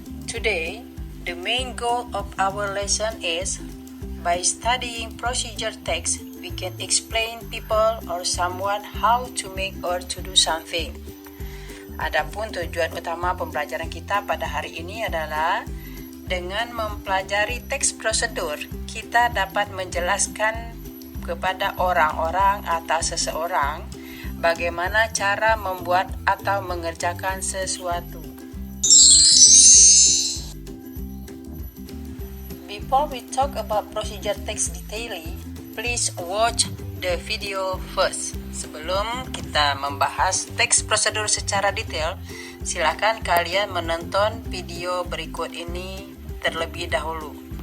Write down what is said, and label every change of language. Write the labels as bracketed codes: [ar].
[en] Today, the main goal of our lesson is, by studying procedure text, we can explain people or someone how to make or to do something. [id] Adapun tujuan utama pembelajaran kita pada hari ini adalah dengan mempelajari teks prosedur, kita dapat menjelaskan kepada orang-orang atau seseorang bagaimana cara membuat atau mengerjakan sesuatu. [en] Before we talk about procedure text detailing, please watch the video first. [id] Sebelum kita membahas teks prosedur secara detail, silakan kalian menonton video berikut ini terlebih dahulu.